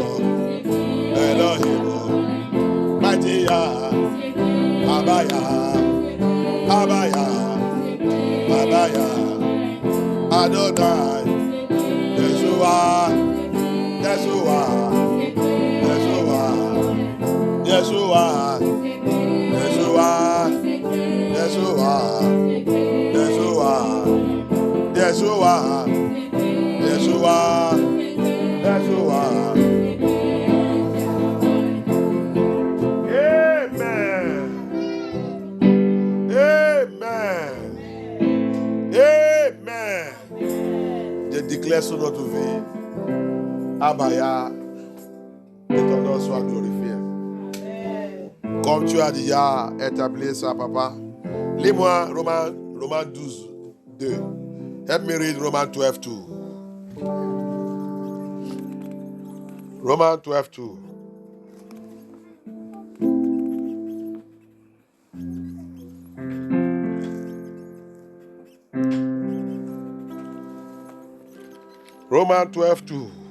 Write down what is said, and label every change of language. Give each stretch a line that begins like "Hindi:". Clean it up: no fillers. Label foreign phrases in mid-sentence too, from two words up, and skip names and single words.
English: Elohim, mighty Yah, Abaya, Abaya, Abaya, Adonai, Yeshua, Yeshua, Yeshua, Yeshua, Yeshua, Yeshua, Yeshua, Yeshua, Yeshua, Yeshua. Amen. Amen. Amen.
French: Je déclare sur notre vie, Abaya, que ton nom soit glorifié. Comme tu as déjà établi ça, papa. Lis-moi Romains 12, 2.
English: Help me read Romans 12, 2. Romans 12, 2. Romans 12, 2.